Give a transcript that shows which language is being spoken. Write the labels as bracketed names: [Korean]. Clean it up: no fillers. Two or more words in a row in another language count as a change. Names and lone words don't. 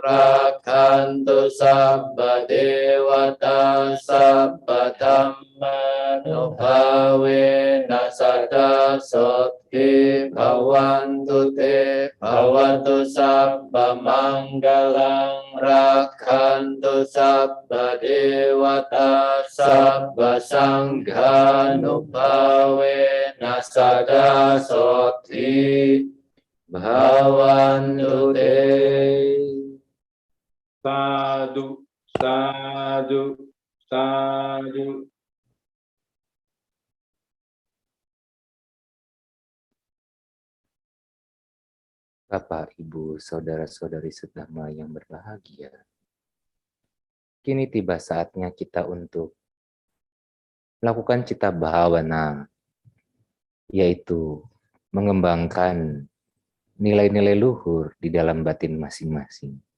[Pali] rakhantu sabba dewata sabba dhamma nubhave nasada soti bhavantu te bhavatu sabba manggalang rakhantu sabba dewata sabba sangha nubhave nasada soti bhavantu te Sadhu, sadhu, sadhu. [Indonesian] Bapak, Ibu, saudara-saudari sedama yang berbahagia. Kini tiba saatnya kita untuk melakukan cita bhavana, yaitu mengembangkan nilai-nilai luhur di dalam batin masing-masing.